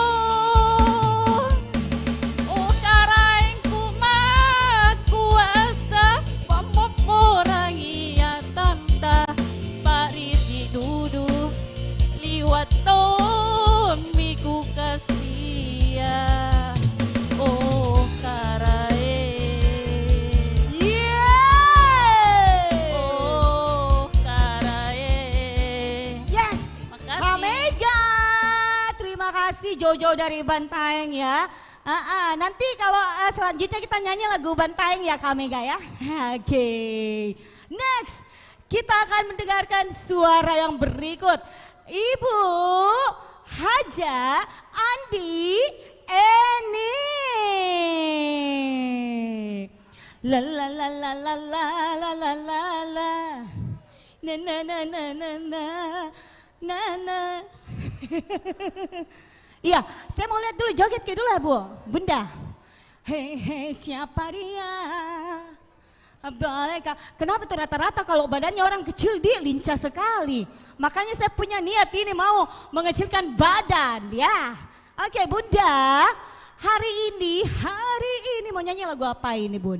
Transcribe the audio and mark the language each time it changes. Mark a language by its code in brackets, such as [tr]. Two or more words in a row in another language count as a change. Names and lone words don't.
[mak] oh karaengku makuasa pamoporangi tanta parisi dudu liwat tomiku kasia oh karaeng Yeay! oh karaeng [id] Yes, makasih Kamega. Terima kasih Jojo dari Bantaeng ya. Nanti kalau selanjutnya kita nyanyi lagu Bantaeng ya Kamega ya. Oke. Next, kita akan mendengarkan suara yang berikut. Ibu Haja Andi Eni. La la la la la la la la la la. Na na na na na na na na. Iya, saya mau lihat dulu joget dulu ya Bu, Bunda. Hei hei siapa dia? Mereka, kenapa tuh rata-rata kalau badannya orang kecil dia lincah sekali. Makanya saya punya niat ini mau mengecilkan badan ya. Oke Bunda, hari ini mau nyanyi lagu apa ini Bun?